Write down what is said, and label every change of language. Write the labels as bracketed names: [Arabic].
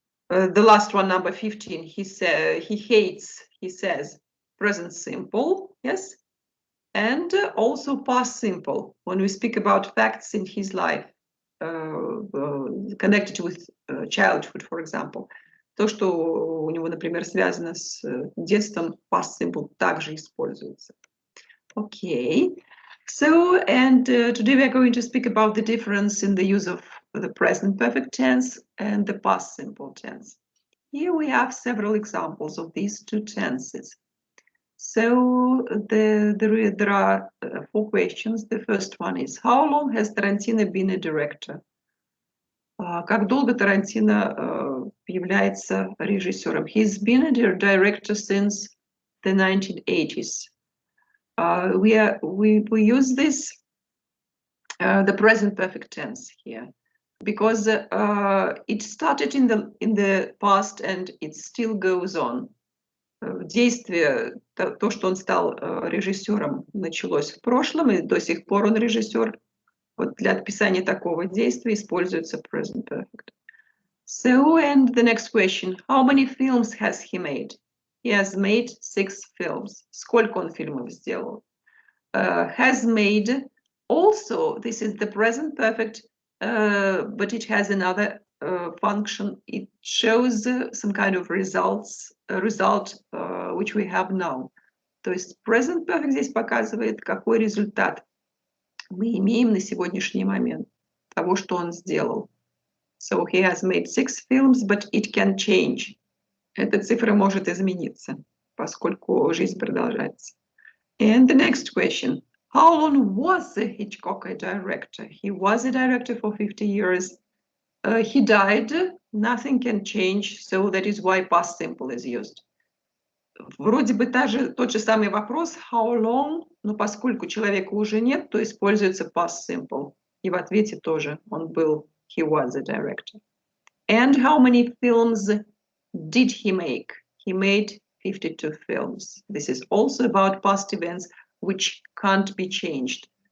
[English] The last one, number 15, he says present simple, yes, and also past simple when we speak about facts in his life connected with childhood, for example. [Russian] То, что у него, например, связано с детством, past simple также используется. [English] Okay. So, and today we are going to speak about the difference in the use of the present perfect tense and the past simple tense. Here we have several examples of these 2 tenses. So there are 4 questions. The first one is, how long has Tarantino been a director? [Russian] Как долго Тарантино является режиссером? [English] He's been a director since the 1980s. We use this, the present perfect tense here, because it started in the past and it still goes on. [Russian] Действие, то, что он стал режиссером, началось в прошлом, и до сих пор он режиссер. Вот для описания такого действия используется present perfect. [English] So, and the next question, how many films has he made? He has made 6 films. [Russian] Сколько он фильмов сделал? [English] Has made, also, this is the present perfect, but it has another function. It shows some kind of result which we have now. [Russian] То есть present perfect здесь показывает, какой результат мы имеем на сегодняшний момент того, что он сделал. [English] So he has made 6 films, but it can change. [Russian] Эта цифра может измениться, поскольку жизнь продолжается. [English] And the next question, how long was Hitchcock a director? He was a director for 50 years. He died, nothing can change, so that is why past simple is used. [Russian] Вроде бы тот же самый вопрос, how long, но поскольку человека уже нет, то используется past simple. И в ответе тоже он был, [English] he was a director. And how many films did he make? He made 52 films. This is also about past events which can't be changed.